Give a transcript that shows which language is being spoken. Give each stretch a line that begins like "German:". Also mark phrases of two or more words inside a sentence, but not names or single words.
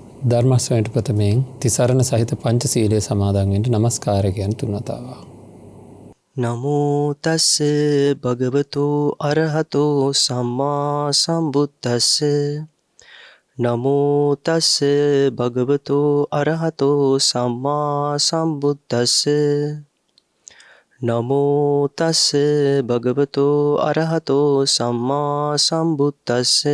Sinhala: ධර්ම ශ්‍රවණයට ප්‍රථමයෙන් තිසරණ සහිත පංචශීලයේ සමාදන් වෙන්න නමස්කාර කියන තුන් වතාවක්.
Pali: නමෝ තස්ස භගවතු අරහතෝ සම්මා සම්බුද්දස්ස. නමෝ තස්ස භගවතු අරහතෝ සම්මා සම්බුද්දස්ස. නමෝ තස්ස භගවතු අරහතෝ සම්මා සම්බුද්දස්ස.